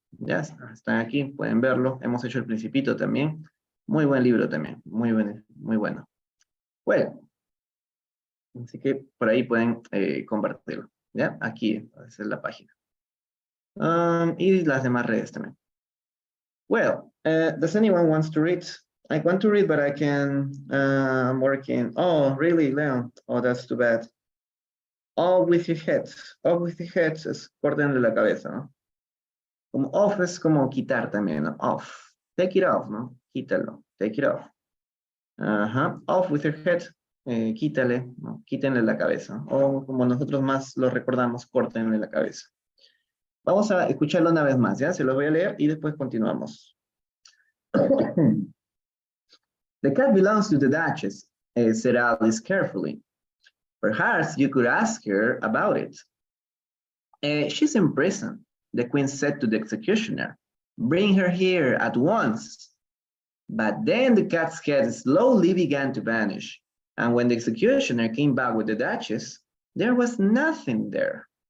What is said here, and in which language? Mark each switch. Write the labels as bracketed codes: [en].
[es] Ya están aquí, pueden verlo. Hemos hecho el Principito también. Muy buen libro también, muy bueno. Bueno, así que por ahí pueden compartirlo. ¿Ya? Aquí, esa es la página. Y las demás redes también. [en] Well, does anyone wants to read? I want to read, but I can, I'm working. Oh, really, Leon? Oh, that's too bad. Off with your head. Off with your head [es] es córtenle la cabeza, ¿no? Como off es como quitar también, ¿no? [en] Off. Take it off, ¿no? [es] Quítalo. [en] Take it off. Ajá. Off with your head. [es] Quítale, ¿no? Quítenle la cabeza. O como nosotros más lo recordamos, córtenle la cabeza. Vamos a escucharlo una vez más, ¿ya? Se los voy a leer y después continuamos. [en] The cat belongs to the Duchess, said Alice carefully. Perhaps you could ask her about it. She's in prison, the queen said to the executioner. Bring her here at once. But then the cat's head slowly began to vanish, and when the executioner came back with the Duchess, there was nothing there.